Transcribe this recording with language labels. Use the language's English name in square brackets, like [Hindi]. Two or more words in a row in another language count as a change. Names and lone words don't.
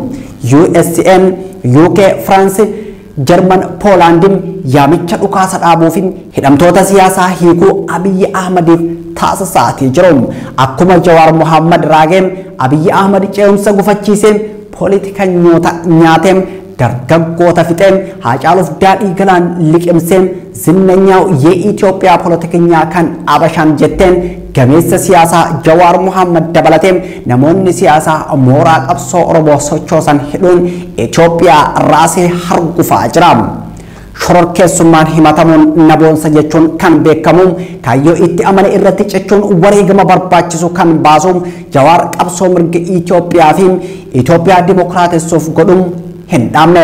[Oromo] USN, UK, France, German, Poland yaamicha dhukaasa dhaabuufi hidhamtoota siyaasaa hiikuu Abiy Ahmadiif taasisaati jiru. Akkuma Jawaar Mohammad raageen Abiy Ahmad ce'umsa gufachiiseen poolitikanyoota nyaateen dargaggoota fixeen Haacaaluuf daadhii galaan liqimseen [Amharic] ዝነኛው የኢትዮጵያ ፖለቲከኛ [Oromo] kan abashaan jetteen gameessa siyaasaa Jawaar Mohammad dabalateen namoonni siyaasaa mooraa qabsoo Oromoo sochoosan hidhuun Itoophiyaa raasee hargufaa jira. Shororkeessummaan himatamuun naboonsa jechuun kan beekamu kaayyoo itti amane irratti cichuun wareegama barbaachisu kan baasuun Jawaar qabsoo mirga Itoophiyaa fi Itoophiyaa dimokiraatessuuf godhuun hin dhaamne.